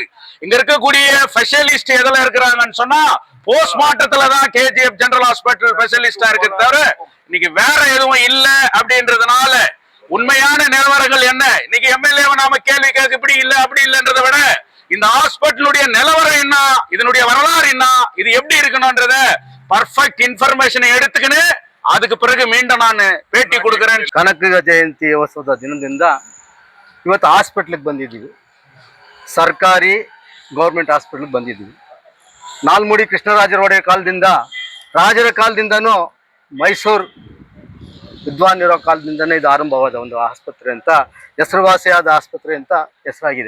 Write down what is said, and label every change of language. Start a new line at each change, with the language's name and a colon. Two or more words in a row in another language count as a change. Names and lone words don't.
Tamil: இங்க இருக்கக்கூடிய ஸ்பெஷலிஸ்ட் எதுல இருக்கிறாங்கன்னு சொன்னா போஸ்ட்மார்ட்டத்துலதான் கேஜிஎஃப் ஜெனரல் ஹாஸ்பிட்டல் ஸ்பெஷலிஸ்டா இருக்கு தவிர இன்னைக்கு வேற எதுவும் இல்ல அப்படின்றதுனால உண்மையான நிலவரங்கள் என்ன இன்னைக்கு எம்எல்ஏ நாம கேள்வி கேட்க இப்படி இல்ல அப்படி இல்லைன்றதை விட இந்த ஹாஸ்பிட்டலுடைய நிலவரம் என்ன, இதனுடைய வரலாறு என்ன, இது எப்படி இருக்கணும்ன்றத
English: perfect information
Tamil: எடுத்துக்கின்னு ಅದಕ್ಕೆ பிறகு மீண்டும்
Kannada: ನಾನು ಭೇಟಿ ಕೊಡುತ್ತೇನೆ. ಕನಕ ಜಯಂತಿ ಉತ್ಸವದ ದಿನದಿಂದ ಇವತ್ತು ಹಾಸ್ಪಿಟ್ಲಿಗೆ ಬಂದಿದ್ದೀವಿ. ಸರ್ಕಾರಿ
English: government hospital
Kannada: ಬಂದಿದ್ದೀವಿ. ನಾಲ್ಮುಡಿ ಕೃಷ್ಣರಾಜರ ಒಡೆಯ ಕಾಲದಿಂದ ರಾಜರ ಕಾಲದಿಂದನೂ ಮೈಸೂರು ವಿದ್ವಾನ್ ಇರೋ ಕಾಲದಿಂದನೇ ಇದು ಆರಂಭವಾದ ಒಂದು ಆಸ್ಪತ್ರೆ ಅಂತ ಹೆಸರುವಾಸಿಯಾದ ಆಸ್ಪತ್ರೆ ಅಂತ ಹೆಸರಾಗಿದೆ.